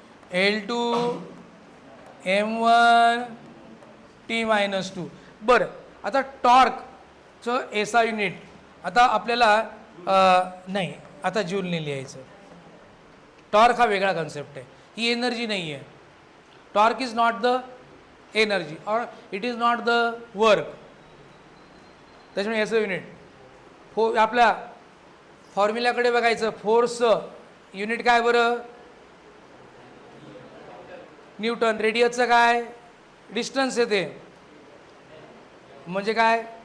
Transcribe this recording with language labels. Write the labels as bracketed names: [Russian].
[English] L2 M1 T-2. [Marathi] बरं, आता टॉर्कचं SI unit आता आपल्याला नाही, आता जूलने लिहायचं. टॉर्क हा वेगळा कन्सेप्ट आहे, ही एनर्जी नाही आहे. [English] Torque is not the energy और it is not the work. [Marathi] त्याच्यामुळे एसआय युनिट आपल्या फॉर्म्युल्याकडे बघायचं. फोर्सचं युनिट काय बरं? न्यूटन. रेडियसचं काय? डिस्टन्स येते, म्हणजे काय?